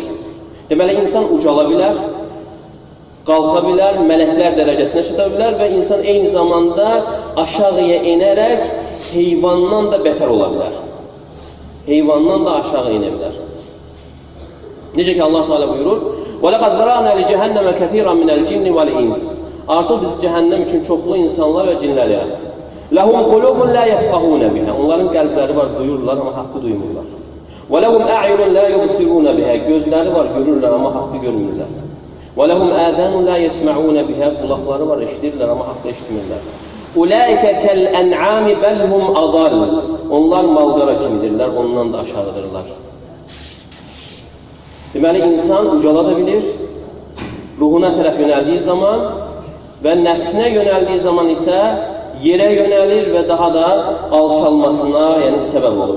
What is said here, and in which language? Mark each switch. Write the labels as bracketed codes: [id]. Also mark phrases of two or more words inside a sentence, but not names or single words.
[az] Deməli, insan ucala bilər, qalxa bilər, mələklər dərəcəsinə çata bilər və insan eyni zamanda aşağıya enərək heyvandan da betər ola bilər. Heyvandan da aşağı inə bilər. Necə ki, Allah Teala buyurur, [ar] وَلَقَدْ ذَرَانَا لِجَهَنَّمَ كَثِيرًا مِنَ الْجِنِّ وَالْإِنْسِ [az] Artıq biz cəhənnəm üçün çoxlu insanlar və cinlər yaratdıq. [ar] لَهُمْ قُلُوبٌ لَا يَفْقَهُونَ بِهَا [az] Onların qəlbləri var, duyurlar, amma haqqı duymurlar. [ar] وَلَهُمْ أَعْيُنٌ لَا يُبْصِرُونَ بِهَا [az] Gözləri var, görürlər, amma haqqı görmürlər. [ar] وَلَهُمْ آذَانٌ لَا يَسْمَعُونَ بِهَا [az] Qulaqları var, eşidirlər, amma haqqı eşitmirlər. [ar] أُولَٰئِكَ كَالْأَنْعَامِ بَلْ هُمْ أَضَلُّ [az] Onlar malqara kimidirlər, ondan da aşağıdırlar. Deməli, insan ucala da bilir, ruhuna tərəf yönəldiyi zaman və nəfsinə yönəldiyi zaman isə yerə yönəlir və daha da alçalmasına, yəni səbəb olur.